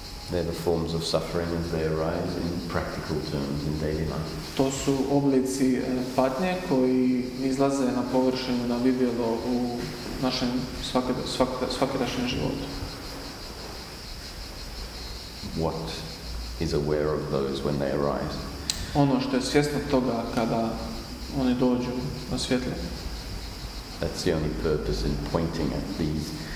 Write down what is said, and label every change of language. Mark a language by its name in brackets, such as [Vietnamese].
[English] They're the forms of suffering as they arise in practical terms in daily life. [Croatian] To su oblici patnje koji izlaze na površinu, na vidjelo u našem svakidašnjem životu. [English] What is aware of those when they arise? [Croatian] Ono što je svjesno toga kada oni dođu na svjetlje. [English] That's the only purpose in pointing at these